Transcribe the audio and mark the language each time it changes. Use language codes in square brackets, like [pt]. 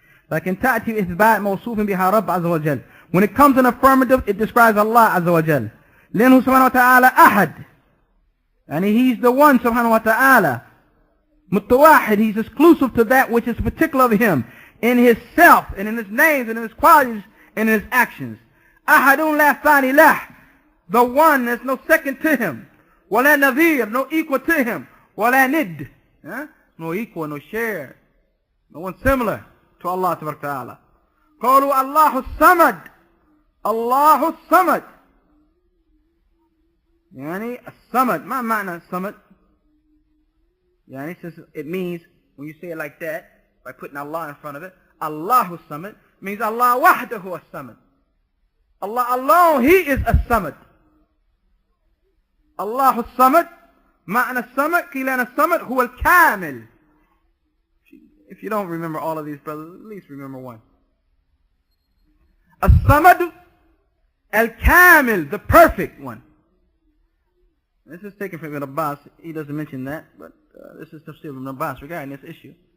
[ar] لكن تأتي إثبات موصوف بها رب عز وجل. [en] When it comes in affirmative, it describes Allah عز وجل. [ar] لأنه سبحانه وتعالى أحد. [en] And he's the one [ar] subhanahu wa ta'ala. [en] متواحد, he's exclusive to that which is particular of him. In his self, and in his names, and in his qualities, and in his actions. [ar] أحد لا ثاني له. [en] The one, there's no second to him. [ar] ولا نظير, [en] no equal to him. [ar] ولا ند. [en] No equal, no share. No one similar to Allah تبارك وتعالى. [ar] قالوا الله الصمد. الله الصمد. يعني الصمد. ما معنى الصمد? [en] يعني since it means, when you say it like that, by putting Allah in front of it, Allahu Samad means [ar] Allah wahdahu as-Samad. [en] Allah alone, he is as-Samad. [ar] Allahu as-Samad. معنى الصمد قيل أن الصمد هو الكامل. [en] If you don't remember all of these, brothers, at least remember one. As-Samad al-Kamil, the perfect one. This is taken from Ibn Abbas. He doesn't mention that, but this is tafsir Ibn Abbas regarding this issue.